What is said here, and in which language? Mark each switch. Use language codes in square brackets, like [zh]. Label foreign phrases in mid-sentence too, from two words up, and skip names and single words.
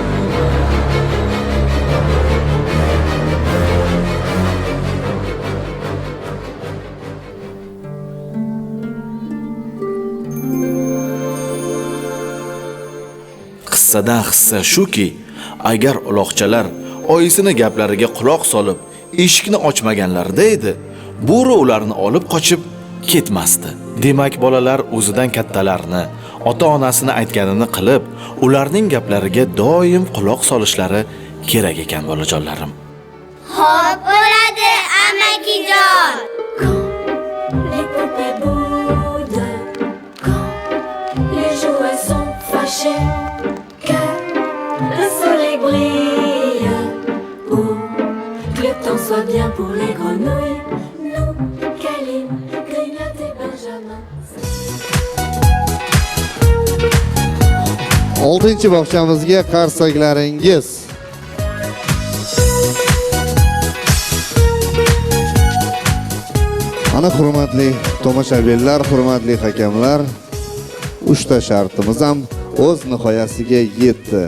[uz] Qissadan hissa shuki, agar uloqchalar oyisini gaplariga quloq solib, eshikni ochmaganlarida edi, bo'ri ularni olib qochib ketmasdi. Demak, bolalar o'zidan kattalarni, ota-onasini aytganini qilib, ularning gaplariga doim quloq solishlari kerak ekan bolajonlarim. Xo'p bo'ladi, amakijon. [fr] Les poupées boudent quand les jouets sont fâchés, que le soleil brille ou que le temps soit bien pour les grenouilles. Nous, Kaline, Grignotte et Benjamin. [uz] 6-bog'chamizga qarsaklaringiz. Ana hurmatli tomoshabinlar, hurmatli hakamlar, 3 ta shartimiz ham o'z nihoyasiga yetdi.